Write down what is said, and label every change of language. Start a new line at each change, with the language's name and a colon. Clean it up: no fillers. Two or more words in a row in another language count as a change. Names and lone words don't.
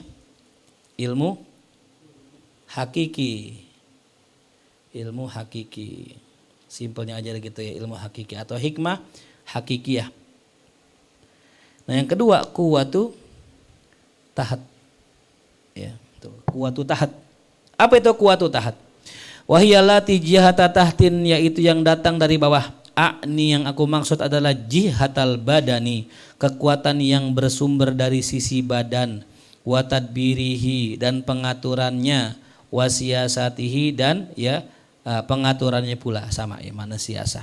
Indonesian: Ilmu hakiki. Ilmu hakiki. Simpelnya aja gitu ya, ilmu hakiki atau hikmah hakikiyah. Nah, yang kedua
Arabic: قوة تحت.
Indonesian: Ya, tuh,
Arabic: قوة تحت.
Indonesian: Apa itu
Arabic: قوة تحت? وهي التي جهة تحت,
Indonesian: yaitu yang datang dari bawah. A'ni, yang aku maksud adalah
Arabic: جهة البدن,
Indonesian: kekuatan yang bersumber dari sisi badan,
Arabic: وتدبيره,
Indonesian: dan pengaturannya,
Arabic: وسياسته,
Indonesian: dan ya pengaturannya pula sama ya, mana siasah.